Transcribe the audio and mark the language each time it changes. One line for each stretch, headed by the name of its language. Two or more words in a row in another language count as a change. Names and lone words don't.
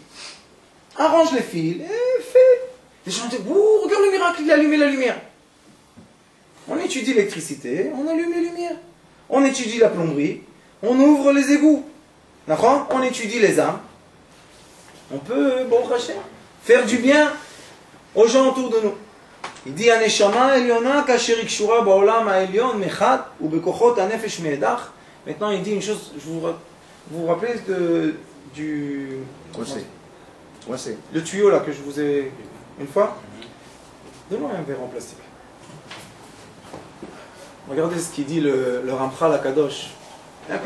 French: Arrange les fils et fais. Les gens disent, ouh, regarde le miracle, il a allumé la lumière. On étudie l'électricité, on allume les lumières. On étudie la plomberie, on ouvre les égouts. D'accord? On étudie les âmes. On peut, bon, faire du bien aux gens autour de nous. Il dit,
Hebrew: הנשמה העליונה כאשר יקשרה בעולם העליון מחד ובכוחות הנפש מאידך.
French: Maintenant, il dit une chose, vous vous rappelez du... Le tuyau là que je vous ai... Une fois? Donne-moi un verre en plastique. Regardez ce qu'il dit le Ramchal HaKadosh.